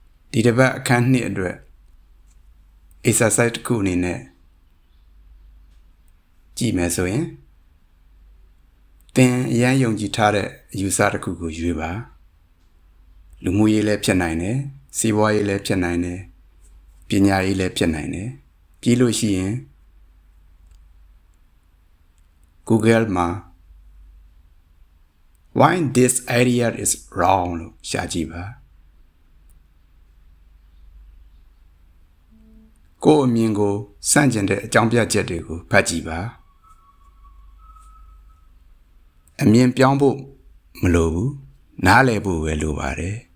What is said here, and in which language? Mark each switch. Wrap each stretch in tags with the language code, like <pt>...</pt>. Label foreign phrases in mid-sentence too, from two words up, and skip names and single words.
<my>ဒီတစ်ပတ်အခန်းနှစ်အတွက် exercise တစ်ခုအနေနဲ့ကြည့်မယ်ဆိုရင်သင်အရန်ယုံကြည်ထားတဲ့အယူဆတစ်ခုကိုရွေးပါလူမှုရေးလည်းဖြစ်နိုင်တယ်စီးပွားရေးလည်းဖြစ်နိုင်တယ်ပညာရေးလည်းဖြစ်နိုင်တယ်ပြီးလို့ရှိရင် Google မှာ</my> <en>why this idea is wrong</en> <my>လို့ရှာကြည့်ပါ ကိုယ့်အမြင်ကိုစန့်ကျင်တဲ့အကြောင်းပြချက်တွေကိုဖတ်ကြည့်ပါအမြင်ပြောင်းဖို့မလိုဘူးနားလည်ဖို့ပဲလိုပါတယ်</my>